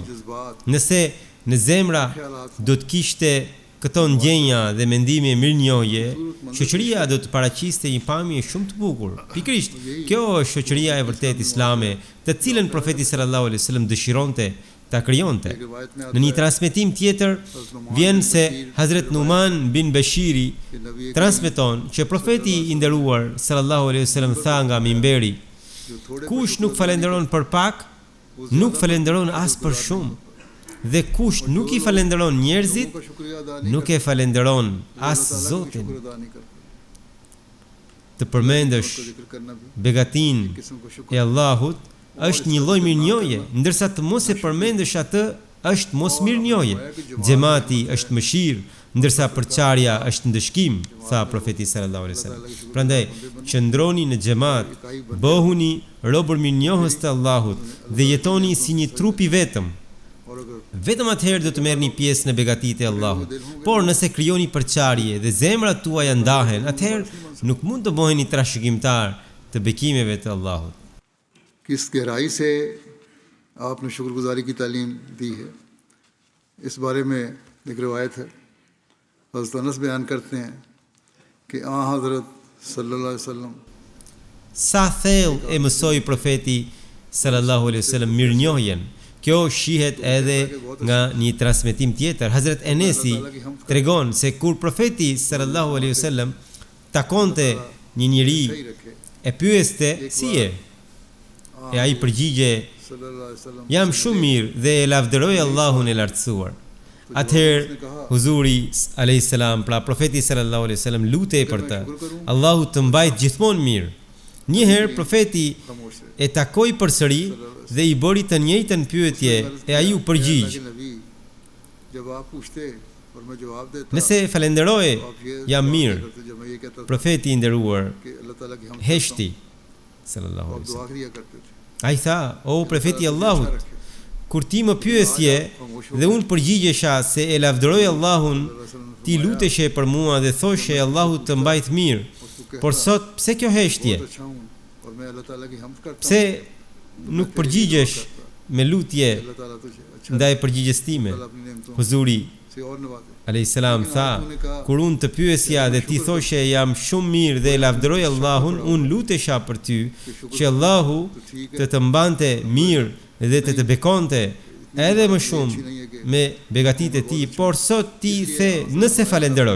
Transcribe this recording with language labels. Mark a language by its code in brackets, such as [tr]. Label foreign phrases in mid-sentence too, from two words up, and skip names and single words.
[ur] जज्बात [sq] Nëse në zemra do të kishte këto ndjenja dhe mendime mirënjohje, shoqëria do të paraqiste një pamje shumë të bukur. Pikërisht, kjo është shoqëria e vërtet islame, të cilën profeti [ar] صلى الله عليه وسلم [sq] dëshironte ta krijonte. [ur] روایت میں [sq] Në një transmetim tjetër vjen se Hazret Numan bin Bashiri [ur] کہ نبی [sq] transmeton që profeti i nderuar [ar] صلى الله عليه وسلم [sq] tha nga mimberi: [ur] جو تھوڑے [sq] kush nuk falenderon për pak, nuk falenderon as për shumë. Dhe kush nuk i falenderon njerëzit, [ur] کا شکریہ ادا نہیں [sq] nuk e falenderon as [ur] करता, [sq] Zotin. [ur] شکر ادا نہیں کرتا. [sq] Të përmendesh [ur] اس کو ذکر کرنا بھی [sq] begatin [ur] قسم کو شکر [sq] e Allahut është një lloj mirënjohje, ndërsa të mos e përmendesh atë është mos mirënjohje. Xhamati është mëshirë, ndërsa përçarja është ndëshkim, tha profeti [ar] صلى الله عليه وسلم. [sq] Prandaj, qëndroni në xhamat, bëhuni robër mirënjohës të Allahut dhe jetoni si një trup i vetëm. [ur] اور اگر [sq] Vetëm atëherë do të merrni pjesë në begatitë e Allahut. Por nëse krijoni përçarje dhe zemrat tuaja ndahen, atëherë nuk mund të bëheni trashëgimtar të bekimeve të Allahut. [ur] کس گہرائی سے آپ نے شکرگزاری کی تعلیم دی ہے، اس بارے میں ایک روایت ہے. حضرت انس بیان کرتے ہیں کہ حضرت [ar] صلى الله عليه وسلم [sq] Sa thellë e mësoi profeti [ar] صلى الله عليه وسلم [sq] mirënjohjen. Kjo shihet edhe nga një transmetim tjetër. Hazret Enesi tregon se kur profeti [ar] صلى الله عليه وسلم [sq] takonte një njeri [ur] صحیح رکھے. [sq] e pyeste si je, e ai përgjigje [ar] صلى الله عليه وسلم [sq] jam shumë mirë dhe e lavdëroj Allahun e lartësuar. Atëherë huzuri [ar] عليه السلام, [sq] pra profeti [ar] صلى الله عليه وسلم [sq] lutej për të. Allahu të mbajt gjithmonë mirë. Një herë profeti [ur] خاموش رہے. [sq] e takoi përsëri dhe i bëri të njëjtën pyetje e ai u përgjigj: [ur] لیکن نبی جب آپ پوچھتے اور میں جواب دیتا [sq] nëse e falenderoje, [ur] تو آپ یہ [sq] jam [ur] जवाब [sq] mirë. [ur] نہیں کرتے۔ جب میں یہ کہتا تھا [sq] Profeti i nderuar [ur] کہ اللہ تعالیٰ کی ہم [sq] heshti sallallahu [ur] आप [ar] alaihi [ur] दुआ [ar] wasallam. [ur] کیا کرتے تھے. [sq] Ai tha: o profeti i Allahut, [ur] اچھا رکھے. [sq] kur ti më pyesje dhe unë përgjigjesha se e lavdëroj Allahun, ti luteshe për mua dhe thoshe Allahu të mbajt mirë. Por sot pse kjo heshtje? [ur] بہت اچھا ہوں اور میں اللہ تعالیٰ کی حمد کرتا ہوں. [sq] Pse nuk përgjigjesh me lutje [ur] اللہ تعالیٰ تجھے اچھا [sq] ndaj përgjigjes time? [ur] تعالیٰ اپنی نعمتوں [sq] Huzuri [ur] سے اور نوازے. [ar] عليه السلام [sq] tha: kur unë të pyesja dhe ti thoshe jam shumë mirë dhe e lavdëroj Allahun, unë lutesha për ty që Allahu të të mbante mirë dhe të bekonte edhe më shumë me begatitë e tij, por sot ti the nëse falenderoj.